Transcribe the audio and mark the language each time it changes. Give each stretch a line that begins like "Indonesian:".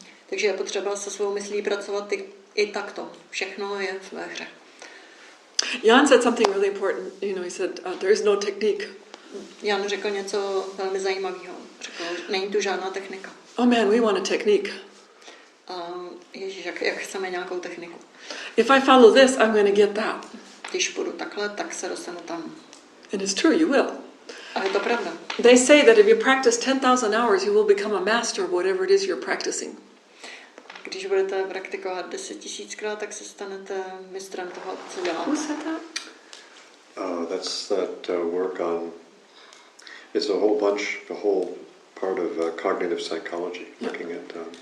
Czech: Takže je potřeba se svou myslí pracovat i takto. Všechno je ve hře.
English: Jan said something really important. He said, there is no technique.
Czech: Jan řekl něco velmi zajímavého. Řekl, není tu žádná technika.
English: Oh man, we want a technique.
Czech: Ježíš, jak chceme nějakou techniku.
English: If I follow this, I'm going to get that.
Czech: Když půjdu takhle, tak se dostanu tam.
English: And it's true, you will.
Czech: A je to pravda.
English: They say that if you practice 10,000 hours, you will become a master of whatever it is you're practicing.
Czech: Když budete praktikovat 10 000krát, tak se stanete mistrem toho, co děláte.
English: Who said that? That's that work on. It's a whole part of cognitive psychology, looking at.